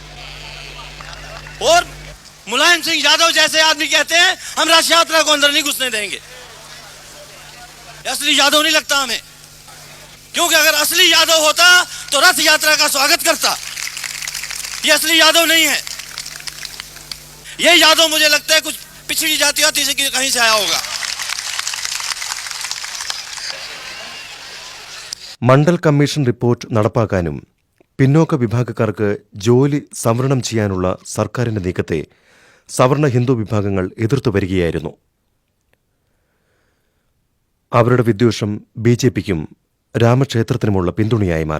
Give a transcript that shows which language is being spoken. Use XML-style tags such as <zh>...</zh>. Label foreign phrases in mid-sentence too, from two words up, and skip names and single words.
<hi>और मुलायम सिंह यादव जैसे आदमी कहते हैं हम रथ यात्रा को अंदर नहीं घुसने देंगे. असली यादव नहीं लगता हमें, क्योंकि अगर असली यादव होता तो रथ यात्रा का स्वागत करता. ये असली यादव नहीं है. ये यादव मुझे लगता है कुछ पिछड़ी जाति से कहीं से आया होगा.</hi> <ml>മണ്ഡൽ കമ്മീഷൻ റിപ്പോർട്ട് നടപ്പാക്കാനും പിന്നോക്ക വിഭാഗക്കാർക്ക് ജോലി സംവരണം ചെയ്യാനുള്ള സർക്കാരിന്റെ നീക്കത്തെ സവർണ ഹിന്ദു വിഭാഗങ്ങൾ എതിർത്തു വരികയായിരുന്നു. അവരുടെ വിദ്വേഷം ബിജെപിക്കും രാമക്ഷേത്രത്തിനുമുള്ള പിന്തുണയായി മാറി.</ml>